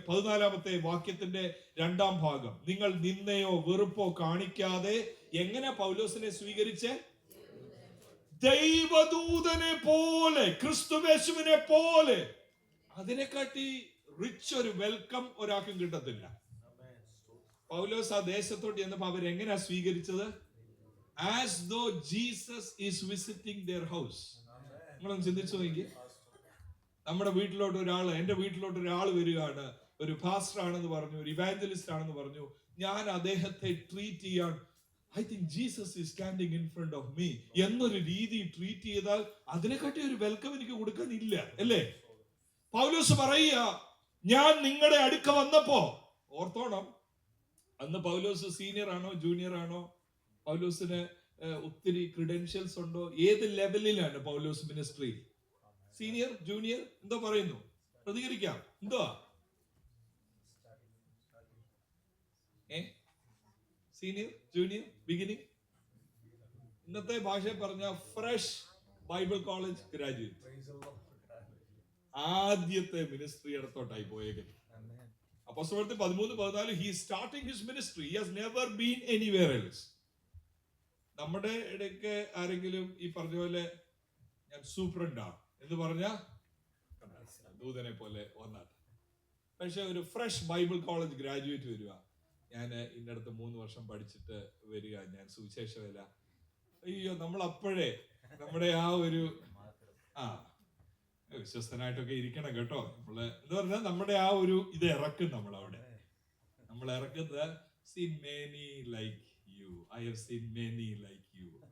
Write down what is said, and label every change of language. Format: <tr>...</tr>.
<ml>14-ാമത്തെ വാക്യത്തിന്റെ 2-ാം ഭാഗം, നിങ്ങൾ നിന്നയോ വെറുപ്പോ കാണിക്കാതെ എങ്ങനെ പൗലോസിനെ സ്വീകരിച്ച്? ദൈവദൂതനെ പോലെ, ക്രിസ്തുവേശുവിനെ പോലെ. അതിനെക്കാട്ടി റിച്ച് ഒരു വെൽക്കം ഒരാൾക്കും കിട്ടത്തില്ല. പൗലോസ് ആ ദേശത്തോട്ട് ചെന്നപ്പോ അവരെങ്ങനെയാ സ്വീകരിച്ചത്?</ml> <en>As though Jesus is visiting their house.</en> <ml>നിങ്ങളൊന്ന് ചിന്തിച്ചു നോക്കി. നമ്മുടെ വീട്ടിലോട്ട് എന്റെ വീട്ടിലോട്ട് ഒരാൾ വരികയാണ്, ഒരു പാസ്റ്റർ ആണെന്ന് പറഞ്ഞു, ഒരു ഇവാഞ്ചലിസ്റ്റ് ആണെന്ന് പറഞ്ഞു. ഞാൻ അദ്ദേഹത്തെ ട്രീറ്റ് ചെയ്യാൻ,</ml> <en>I think Jesus is standing in front of me</en> <ml>എന്നൊരു രീതി ട്രീറ്റ് ചെയ്താൽ അതിനെക്കാട്ടി ഒരു വെൽക്കം എനിക്ക് കൊടുക്കാനില്ല, അല്ലേ? പൗലോസ് പറയുക, ഞാൻ നിങ്ങളുടെ അടുക്ക വന്നപ്പോ. ഓർത്തോണം, അന്ന് പൗലോസ് സീനിയർ ആണോ ജൂനിയർ ആണോ? പൗലോസിന് ഒത്തിരി ക്രിഡൻഷ്യൽസ് ഉണ്ടോ? ഏത് ലെവലിലാണ് പൗലോസ് മിനിസ്ട്രി? സീനിയർ, ജൂനിയർ, എന്തോ പറയുന്നു? പ്രതികരിക്കാം. എന്തോ സീനിയർ, ജൂനിയർ, ബിഗിനിങ്? ഇന്നത്തെ ഭാഷ പറഞ്ഞ ഫ്രഷ് ബൈബിൾ കോളേജ് ഗ്രാജുവേറ്റ്. ആദ്യത്തെ ministry ഇടത്തോട്ടായി പോയേക്കുന്നത്.</ml> <en>അപ്പോസ്തലപ്രവൃത്തി 13:14 he is starting his ministry. He has never been anywhere else.</en> <ml>നമ്മുടെ ഇടയ്ക്ക് ആരെങ്കിലും ഈ പറഞ്ഞ പോലെ ഞാൻ സൂപ്രണ്ടാ എന്ന് പറഞ്ഞ ദൂതനെ പോലെ വന്നാട്ടെ. പക്ഷെ ഒരു ഫ്രഷ് ബൈബിൾ കോളേജ് ഗ്രാജുവേറ്റ് വരിക, ഞാൻ ഇന്നടത്ത് 3 വർഷം പഠിച്ചിട്ട് വരിക, ഞാൻ സുവിശേഷമല്ല. അയ്യോ, നമ്മൾ അപ്പോഴേ നമ്മുടെ ആ ഒരു വിശ്വസ്തനായിട്ടൊക്കെ ഇരിക്കണം കേട്ടോ. നമ്മള് എന്ന് പറഞ്ഞാൽ നമ്മുടെ ആ ഒരു ഇത് ഇറക്കും. നമ്മൾ ഇറക്കുന്നത്</ml> <en>seen many like you, I have seen many like you.</en>